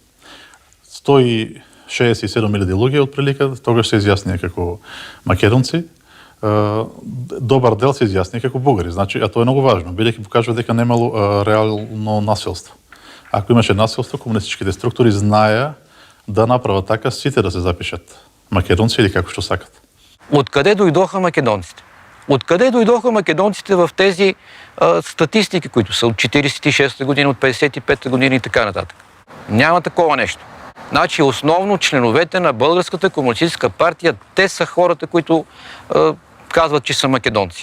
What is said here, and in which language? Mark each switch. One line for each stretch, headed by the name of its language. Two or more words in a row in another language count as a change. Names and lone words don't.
Macedonian: 167.000 луѓе отприлика тогаш се изјаснија како македонци. Добар дел се изјаснија како бугари. Значи, а тоа е многу важно, бидејќи покажува дека немало реално насилство. Ако имаше насилство, комунистичките структури знаеа да направат така сите да се запишат македонци или како што сакат.
Bulgarian: Откъде дойдоха македонците? Откъде дойдоха македонците в тези статистики, които са от 46-та година, от 55-та година и така нататък? Няма такова нещо. Значи основно членовете на Българската комунистическа партия, те са хората, които казват, че са македонци.